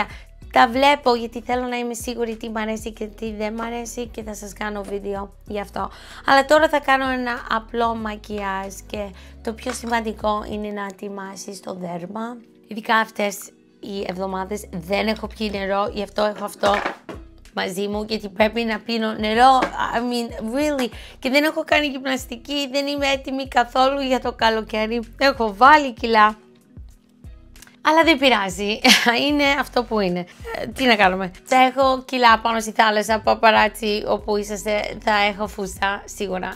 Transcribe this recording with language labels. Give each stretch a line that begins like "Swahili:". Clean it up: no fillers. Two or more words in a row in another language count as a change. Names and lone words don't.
Greek: Τα βλέπω γιατί θέλω να είμαι σίγουρη τι μ' αρέσει και τι δεν μ' αρέσει και θα σας κάνω βίντεο γι' αυτό. Αλλά τώρα θα κάνω ένα απλό μακιάζ και το πιο σημαντικό είναι να ετοιμάσεις το δέρμα. Ειδικά αυτές οι εβδομάδες δεν έχω πιει νερό, γι' αυτό έχω αυτό μαζί μου γιατί πρέπει να πίνω νερό,
English: I mean really,
Greek: και δεν έχω κάνει γυμναστική, δεν είμαι έτοιμη καθόλου για το καλοκαίρι, έχω βάλει κιλά. Αλλά δεν πειράζει, είναι αυτό που είναι. Τι να κάνουμε. Θα έχω κιλά πάνω στη θάλασσα, παπαράτσι, όπου είσαστε, θα έχω φούστα, σίγουρα.